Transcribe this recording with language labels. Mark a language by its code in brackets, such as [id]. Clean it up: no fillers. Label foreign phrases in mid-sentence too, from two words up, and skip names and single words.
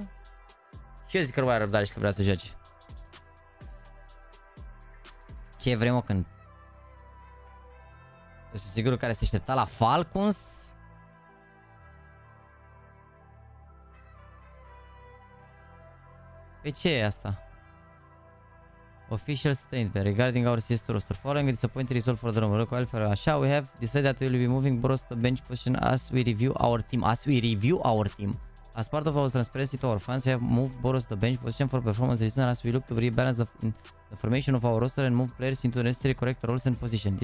[ro] Și eu zic că nu mai are răbdare și că vrea să joace. Ce vrei mă când? Eu sunt sigur care se aștepta la Falcons? Pe ce e asta? [en] Official statement regarding our sister roster. Following a disappointing result for the number qualifier, așa, we have decided that we will be moving Boros to bench position as we review our team. As part of our transparency to our fans, we have moved Boros to bench position for performance reasons as we look to rebalance the formation of our roster and move players into necessary correct roles and positions.